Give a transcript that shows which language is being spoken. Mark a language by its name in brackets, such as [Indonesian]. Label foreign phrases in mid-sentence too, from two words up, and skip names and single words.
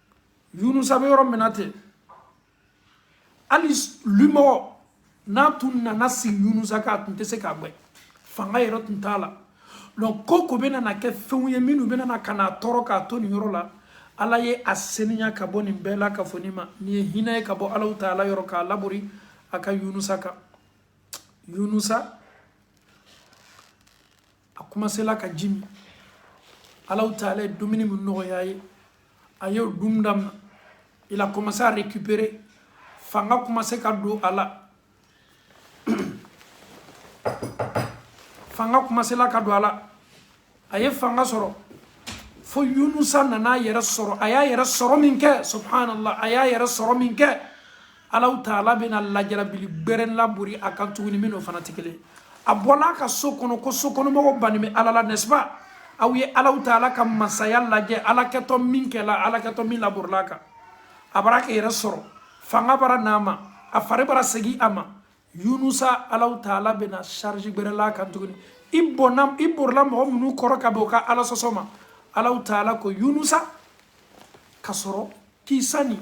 [Bambara] be yɔrɔ min na ten hali limɔgɔ n'a tun nana sigi yunusa kan a tun tɛ se k'a gbɛ fanga yɛrɛ tun t'a la donc ko bɛ nana kɛ fɛnw ye minnu bɛ nana ka n'a tɔɔrɔ k'a to nin yɔrɔ la ala ye a seniya ka bɔ nin bɛɛ la ka fɔ nin ma nin ye hinɛ ye ka bɔ Alahu Taala yɔrɔ k'a labori a ka yunusa kan yunusa a commencera ka ji min Alahu Taala ye dumuni min nɔgɔya ye a y'o dun daminɛ [French] il a commencé à récupérer [Bambara] fanga commencé ka don a la fanga commencé la ka don a la a ye fanga sɔrɔ fo yunusa nana yɛrɛ sɔrɔ a y'a yɛrɛ sɔrɔ min kɛ subhanallah a y'a yɛrɛ sɔrɔ min kɛ Alahu Taala bɛna lajarabili gbɛrɛn labori a kan tuguni min n'o fana tɛ kelen a bɔla a ka so kɔnɔ ko sokɔnɔmɔgɔw bannen bɛ ala la n'est-ce pas aw ye Alahu Taala ka masaya lajɛ ala kɛtɔ min kɛla ala kɛtɔ min laborila a kan a bara kɛ yɛrɛ sɔrɔ fanga bara n'a ma a fari bara segin a ma yunusa Alahu Taala bɛna charge gbɛrɛla a kan tuguni i borila mɔgɔ minnu kɔrɔ ka bɛn u ka ala sɔsɔ ma Alahu Taala ko yunusa ka sɔrɔ kisa nin